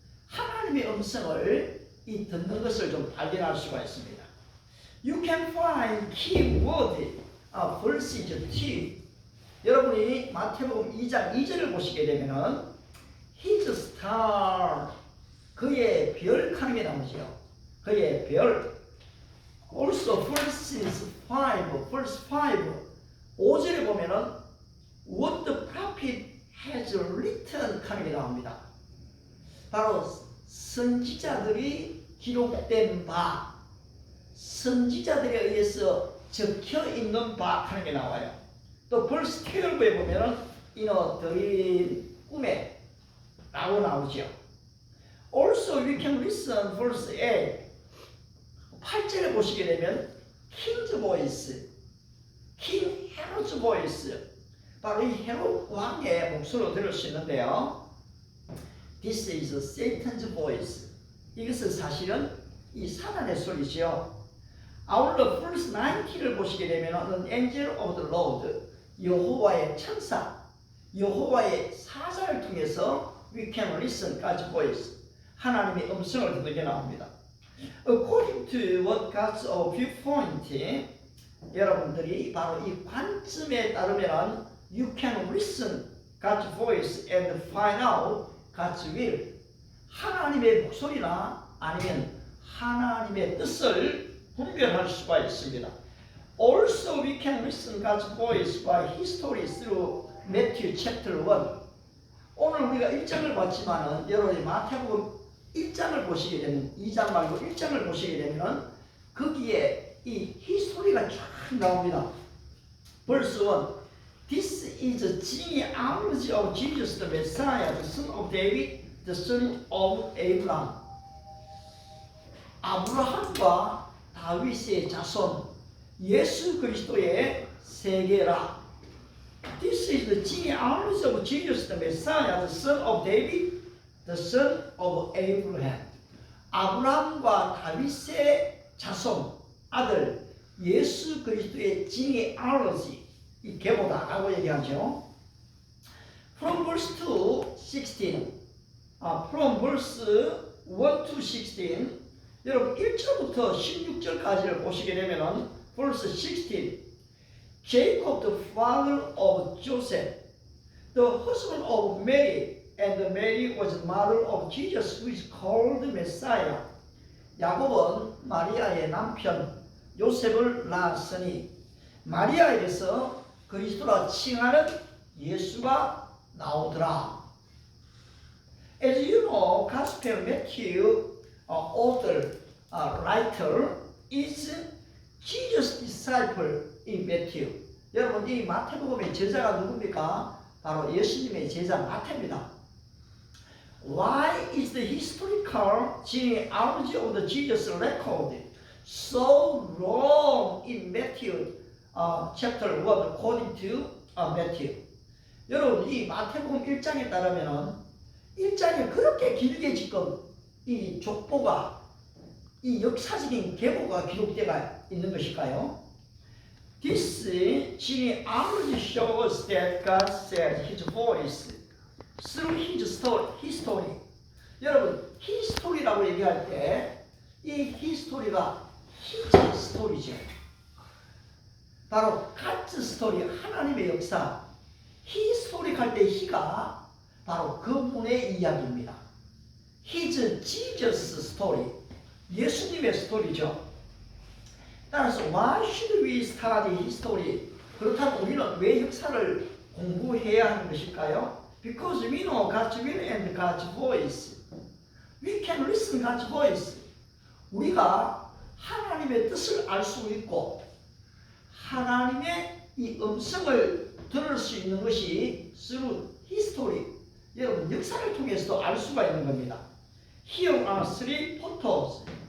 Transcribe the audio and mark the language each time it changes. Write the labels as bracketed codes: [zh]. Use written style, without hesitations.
[ko] 하나님의 음성을 듣는 것을 좀 발견할 수가 있습니다. [en] You can find key word verses 2. [ko] 여러분이 마태복음 2장 2절을 보시게 되면은 [en] His star, [ko] 그의 별 하는 게 나오죠. 그의 별. [en] Also verses 5, verse 5, [ko] 5절에 보면은 [en] What the prophet has written [ko] 하는 게 나옵니다. 바로 선지자들이 기록된 바, 선지자들에 의해서 적혀 있는 바 하는 게 나와요. 또 verse 12에 보면은 [en] in a dream, [ko] 꿈에 라고 나오죠. [en] Also we can listen verse 8. [ko] 8절에 보시게 되면 킹즈 보이스, 킹 헤로즈 보이스, 바로 이 헤롯 왕의 목소리로 들을 수 있는데요. [en] This is Satan's voice. [ko] 이것은 사실은 이 사단의 소리죠. 아울러 [en] verse 90를 [ko] 보시게 되면 [en] An angel of the Lord, [ko] 여호와의 천사, 여호와의 사자를 통해서 [en] we can listen God's voice. [ko] 하나님의 음성을 듣게 나옵니다. [en] According to what God's viewpoint, [ko] 여러분들이 바로 이 관점에 따르면 [en] you can listen God's voice and find out God's will. [ko] 하나님의 목소리나 아니면 하나님의 뜻을 분별할 수가 있습니다. [en] Also we can listen God's voice by history through Matthew chapter 1. [ko] 오늘 우리가 1장을 봤지만은 여러분이 마태복음 1장을 보시게 되면 2장 말고 1장을 보시게 되면 거기에 이 히스토리가 쫙 나옵니다. [en] Verse 1. This is the genealogy of Jesus the Messiah, the son of David, the son of Abraham. [ko] 아브라함과 다윗의 자손, 예수 그리스도의 세계라. [en] This is the genealogy of Jesus the Messiah, the son of David, the son of Abraham. [ko] 아브라함과 다윗의 자손, 아들, 예수 그리스도의 genealogy. 이 계보다라고 얘기하죠. [en] From verse 2, 16. From verse 1 to 16. [ko] 여러분 1절부터 16절까지를 보시게 되면은 [en] verse 16. Jacob, the father of Joseph, the husband of Mary, and Mary was the mother of Jesus, who is called Messiah. [ko] 야곱은 마리아의 남편 요셉을 낳았으니 마리아에게서 그리스도라 칭하는 예수가 나오더라. [en] As you know, Gospel Matthew author, writer is Jesus' disciple in Matthew. [ko] 여러분 이 마태복음의 제자가 누굽니까? 바로 예수님의 제자 마태입니다. [en] Why is the historical genealogy of the Jesus record so long in Matthew chapter 1 according to Matthew? [ko] 여러분 이 마태복음 1장에 따르면은 1장에 그렇게 길게 지금 이 족보가 이 역사적인 계보가 기록되어 있는 것일까요? [en] This genealogy shows that God said His voice through His history. [ko] 여러분 history라고 얘기할 때 이 history가 His 스토리죠. 바로 [en] God's story, [ko] 하나님의 역사. Historic 할 때 He가 바로 그분의 이야기입니다. [en] His Jesus story. [ko] 예수님의 스토리죠. 따라서 [en] why should we study history? [ko] 그렇다면 우리는 왜 역사를 공부해야 하는 것일까요? [en] Because we know God's will and God's voice. We can listen God's voice. [ko] 우리가 하나님의 뜻을 알 수 있고 하나님의 이 음성을 들을 수 있는 것이 [en] through history. [ko] 여러분 역사를 통해서도 알 수가 있는 겁니다. [en] Here are three photos.